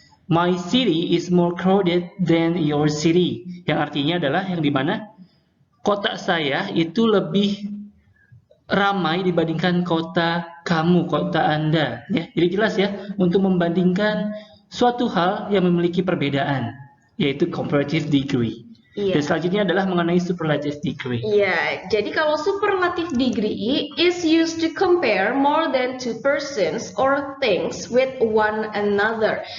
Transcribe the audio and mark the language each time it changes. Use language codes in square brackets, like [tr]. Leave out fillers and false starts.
[en] My city is more crowded than your city. [id] Yang artinya adalah yang dimana kota saya itu lebih ramai dibandingkan kota kamu, kota Anda. Ya, jadi jelas ya untuk membandingkan suatu hal yang memiliki perbedaan, yaitu comparative degree. Iya. Dan selanjutnya adalah mengenai superlative degree. Iya, jadi kalau [en] superlative degree is used to compare more than two persons or things with one another.